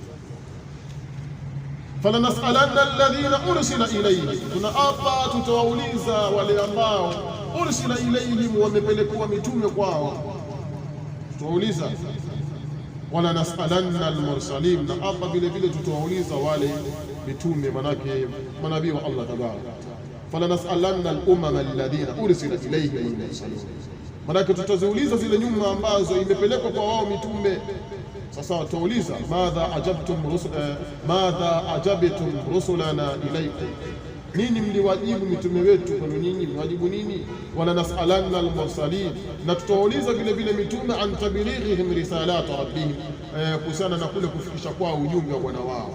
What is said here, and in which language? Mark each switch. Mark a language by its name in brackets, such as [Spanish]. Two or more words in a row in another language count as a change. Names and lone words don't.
[Arabic] فلنسألن الذين أرسل إليهم, [Swahili] tunaapa tutawauliza wale ambao [Arabic] أرسل إليهم, [Swahili] wamepelekwa mitume kwao, tutawauliza. [Arabic] ولنسألن المرسلين, [Swahili] na hapa vile vile tutawauliza wale mitume, manake manabii wa [Arabic] الله تبارك. فلنسألن الأمم الذين أرسل إليهم المرسلين, [Swahili] manake tutaziuliza zile nyumba ambazo imepelekwa kwa wao mitume. Sasa tutauliza [Arabic] ماذا أجبتم رسلنا إليكم, [Swahili] nini mliwajibu mitume wetu kwenu nyinyi, mwajibu nini? [Arabic] ولنسألن المرسلين, [Swahili] na tutauliza vile vile mitume [Arabic] عن تبليغهم رسالة ربهم, [Swahili] kuhusiana na kule kufikisha kwao ujumbe wa Bwana wao.